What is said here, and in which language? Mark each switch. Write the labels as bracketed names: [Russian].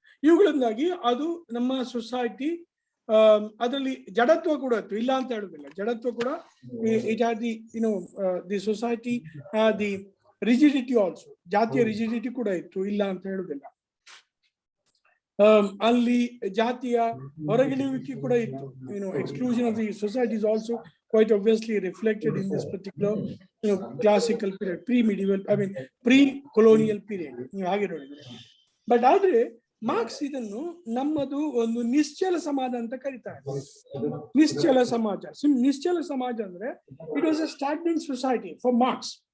[Kannada] ಇವುಗಳಿಂದಾಗಿ ಅದು ನಮ್ಮ ಸೊಸೈಟಿ ಅದರಲ್ಲಿ ಜಡತ್ವ ಕೂಡ ಇತ್ತು, ಇಲ್ಲ ಅಂತ ಹೇಳುದಿಲ್ಲ. ಜಡತ್ವ ಕೂಡ [English] it had the the society the rigidity also, [Kannada] ಜಾತಿಯ ರಿಜಿಡಿಟಿ ಕೂಡ ಇತ್ತು, ಇಲ್ಲ ಅಂತ ಹೇಳುದಿಲ್ಲ. ಅಲ್ಲಿ ಜಾತಿಯ ಹೊರಗಿಳುವಿಕೆ ಕೂಡ ಇತ್ತು. [English] Exclusion of the society is also quite obviously reflected in this particular classical period, pre-medieval, pre-colonial period. [Kannada] ಹಾಗೆ ನೋಡಿದ್ರೆ. ಬಟ್ ಆದ್ರೆ ಮಾರ್ಕ್ಸ್ ಇದನ್ನು ನಮ್ಮದು ಒಂದು ನಿಶ್ಚಲ ಸಮಾಜ ಅಂತ ಕರೀತಾರೆ. ನಿಶ್ಚಲ ಸಮಾಜ. ನಿಶ್ಚಲ ಸಮಾಜ ಅಂದ್ರೆ [English] It was a stagnant society for Marx.